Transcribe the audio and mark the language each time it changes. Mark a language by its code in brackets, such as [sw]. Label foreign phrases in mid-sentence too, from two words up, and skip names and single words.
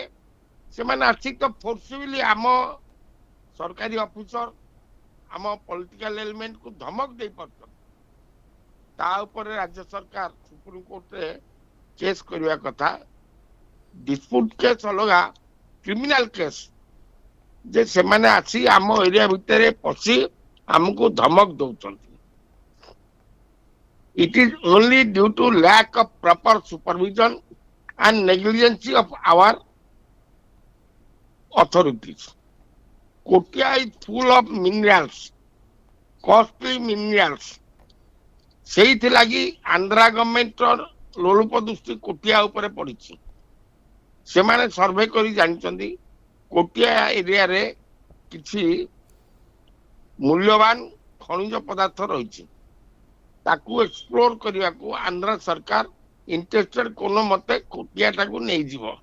[or] ସେମାନେ ଆସିକି ତ ଫୋର୍ସଫୁଲି ଆମ ସରକାରୀ ଅଫିସର, ଆମ [en] political elementକୁ [or] ଧମକ ଦେଇପାରୁଛନ୍ତି। ତା ଉପରେ ରାଜ୍ୟ ସରକାର ସୁପ୍ରିମକୋର୍ଟରେ କେସ୍ କରିବା କଥା। [en] dispute case [or] ଅଲଗା, [en] criminal case [or] ଯେ ସେମାନେ ଆସି ଆମ ଏରିଆ ଭିତରେ ପଶି ଆମକୁ ଧମକ ଦଉଛନ୍ତି। [en] It is only due to lack of proper supervision and negligence of our authorities. Kotia is full of minerals, costly minerals. [or] ସେଇଥିଲାଗି ଆନ୍ଧ୍ରା ଗଭର୍ଣ୍ଣମେଣ୍ଟର ଲୋଲୁପ ଦୃଷ୍ଟି କୋଟିଆ ଉପରେ ପଡିଛି। ସେମାନେ ସର୍ଭେ କରି ଜାଣିଛନ୍ତି କୋଟିଆ ଏରିଆରେ କିଛି ମୂଲ୍ୟବାନ ଖଣିଜ ପଦାର୍ଥ ରହିଛି, ତାକୁ ଏକ୍ସପ୍ଲୋର କରିବାକୁ ଆନ୍ଧ୍ର ସରକାର ଇଣ୍ଟରେଷ୍ଟେଡ କୋନ ମତେ କୋଟିଆଟାକୁ ନେଇଯିବ।